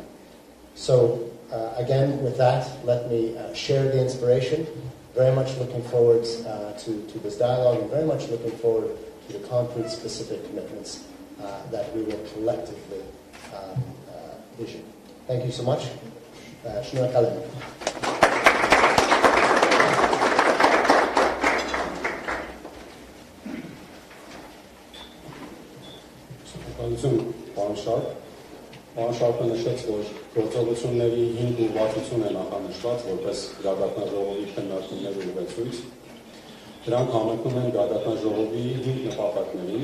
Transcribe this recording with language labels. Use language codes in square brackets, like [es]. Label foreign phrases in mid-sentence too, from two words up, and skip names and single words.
[en] So again, with that, let me share the inspiration. Very much looking forward to this dialogue, and very much looking forward to the concrete, specific commitments that we will collectively vision. Thank you so much. Shnuakalem. [hy] Պարոն նշեց, որ գործողությունների 5 ուղղվածություն են նախանշված որպես գագաթնաժողովի քննարկումներ ու ուղեցույց։ Դրանք համընկնում են գագաթնաժողովի 5 նպատակներին։